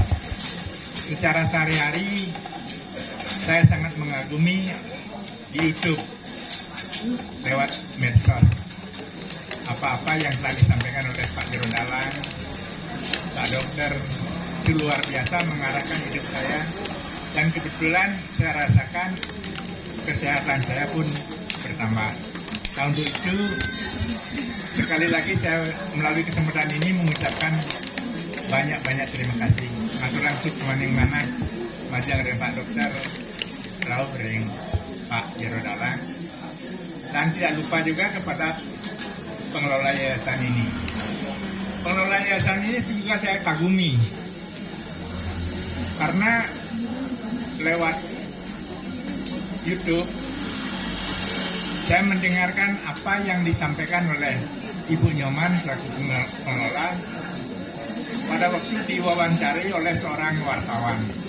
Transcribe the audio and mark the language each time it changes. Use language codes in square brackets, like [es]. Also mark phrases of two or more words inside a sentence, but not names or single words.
[id] secara sehari-hari saya sangat mengagumi di YouTube lewat medsos apa-apa yang telah disampaikan oleh Pak Jero Dalang, Pak Dokter, itu luar biasa mengarahkan hidup saya, dan kebetulan saya rasakan kesehatan saya pun bertambah. Nah, untuk itu sekali lagi saya melalui kesempatan ini mengucapkan banyak-banyak terima kasih. [ban] Matur langsung kemaning mana majang [id] dari Pak Dokter, Rauh dari Pak Jero Dalang, dan tidak lupa juga kepada pengelola yayasan ini. Pengelola yayasan ini juga saya kagumi karena lewat YouTube saya mendengarkan apa yang disampaikan oleh Ibu Nyoman selaku pengelola pada waktu diwawancari oleh seorang wartawan.